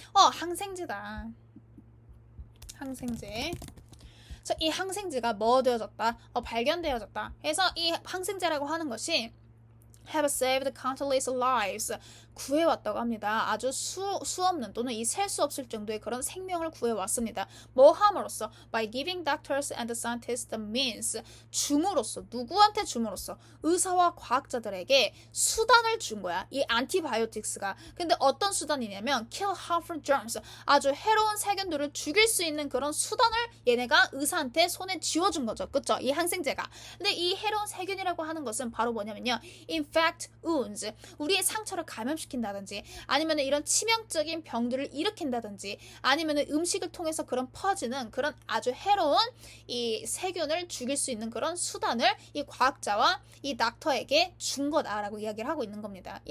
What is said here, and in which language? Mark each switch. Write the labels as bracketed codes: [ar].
[ko] 항생제다. 항생제. 그래서 이 항생제가 뭐 되어졌다? 발견되어졌다. 그래서 이 항생제라고 하는 것이 [en] have saved countless lives, [ko] 구해왔다고 합니다. 아주 수 없는 또는 이 셀 수 없을 정도의 그런 생명을 구해왔습니다. 뭐 함으로써? [en] By giving doctors and scientists the means, 줌으로써. [ko] 누구한테 줌으로써? 의사와 과학자들에게 수단을 준 거야. 이 안티바이오틱스가. 근데 어떤 수단이냐면 [en] kill harmful germs, [ko] 아주 해로운 세균들을 죽일 수 있는 그런 수단을 얘네가 의사한테 손에 쥐어준 거죠. 그쵸? 이 항생제가. 근데 이 해로운 세균이라고 하는 것은 바로 뭐냐면요, [en] infect wounds, [ko] 우리의 상처를 감염시킨다든지, 아니면 이런 치명적인 병들을 일으킨다든지, 아니면 음식을 통해서 그런 퍼지는 그런 아주 해로운 이 세균을 죽일 수 있는 그런 수단을 이 과학자와 이 닥터에게 준 거다라고 이야기를 하고 있는 겁니다.